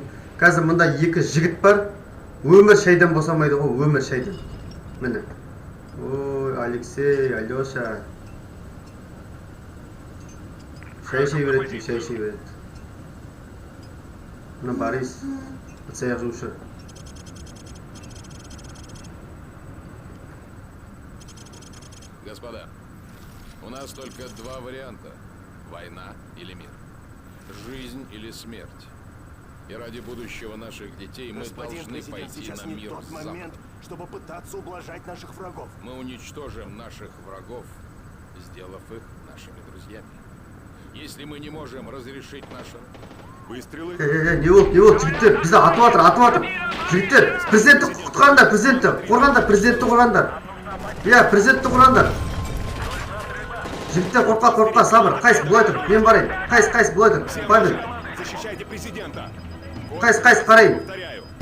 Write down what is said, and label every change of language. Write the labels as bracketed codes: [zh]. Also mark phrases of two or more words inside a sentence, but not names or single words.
[kk] Қазір мында екі жігіт бар. Өмір шайдан босамайды ғой, өмір шайдан. Міне. Ой, Алексей, Алеша. Шай береді, шай береді. Мына Борис, ыдыс-аяқ жуушы. [ru] Господа, у нас только два варианта. Война или мир. Жизнь или смерть. И ради будущего наших детей мы должны пойти на мир с Западом. Чтобы пытаться ублажать наших врагов. Мы уничтожим наших врагов, сделав их нашими друзьями. Если мы не можем разрешить наши выстрелы... [kk] Не болды, жігіттер, бізді атып жатыр. Жігіттер, президентті құтқарыңдар, президентті қорғаңдар. Иә, президентті қорғаңдар. Жігіттер, қорқа, сабыр. Қайсы, бұлай тұр, мен барайын. Қайсы, бұлай тұр, Павел. [ru] Защищайте президента. [kk] Қайсы, қарайын. [ru] Повторяю.